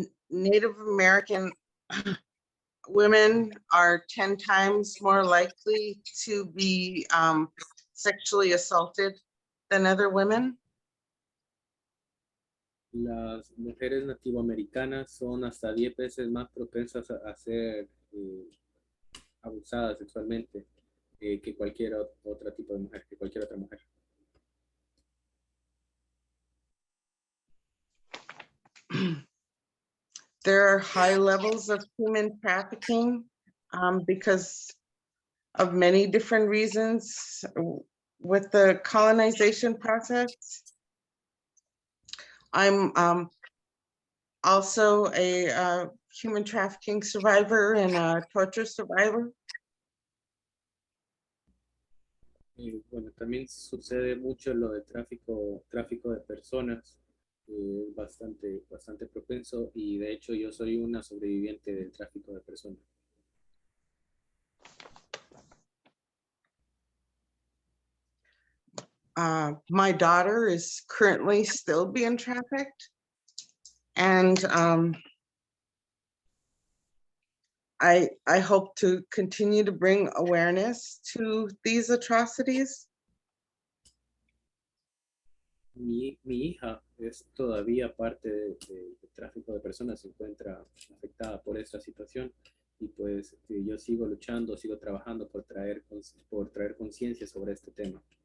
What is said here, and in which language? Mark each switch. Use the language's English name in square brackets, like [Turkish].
[English] Native American women are 10 times more likely to be sexually assaulted than other women. [Spanish] Las mujeres nativoamericanas son hasta 10 veces más propensas a ser abusadas sexualmente que cualquier otro tipo de mujer, que cualquier otra mujer. [English] There are high levels of human trafficking because of many different reasons with the colonization process. I'm also a human trafficking survivor and a torture survivor. [Spanish] Bueno, también sucede mucho lo de tráfico de personas, bastante propenso, y de hecho yo soy una sobreviviente del tráfico de personas. [English] My daughter is currently still being trafficked, and I hope to continue to bring awareness to these atrocities. [Spanish] Mi hija es todavía parte de tráfico de personas, se encuentra afectada por esta situación, y pues yo sigo luchando, sigo trabajando por traer conciencia sobre este tema.